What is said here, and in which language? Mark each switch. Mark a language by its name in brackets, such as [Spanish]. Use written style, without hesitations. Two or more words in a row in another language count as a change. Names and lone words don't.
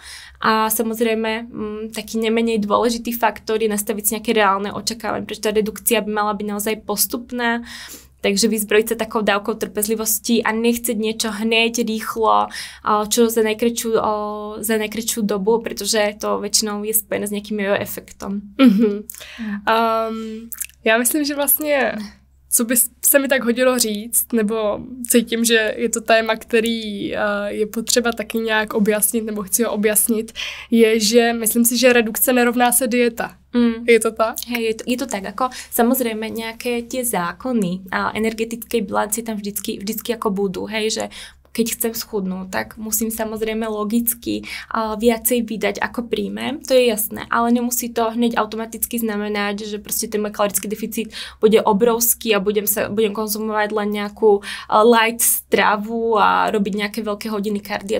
[Slovak] A samozrejme taký nemenej dôležitý faktor je nastaviť si nejaké reálne očakávanie, pretože tá redukcia by mala byť naozaj postupná, takže vyzbrojiť sa takou dávkou trpezlivosti a nechceť niečo hneď, rýchlo, čo za najkratšiu dobu, pretože to väčšinou je spojené s nejakým jeho efektom. [Czech] Já myslím, že vlastně co by se mi tak hodilo říct, nebo cítím, že je to téma, který je potřeba taky nějak objasnit, nebo chci ho objasnit, je, že myslím si, že redukce nerovná se dieta. Je to tak? [Slovak] Hej, je to tak, ako samozrejme nejaké tie zákony energetickej bilancie tam vždycky ako budú, hej, že keď chcem schudnúť, tak musím samozrejme logicky viacej vydať ako príjmem, to je jasné, ale nemusí to hneď automaticky znamenať, že proste ten môj kalorický deficit bude obrovský a budem konzumovať len nejakú light stravu a robiť nejaké veľké hodiny kardia.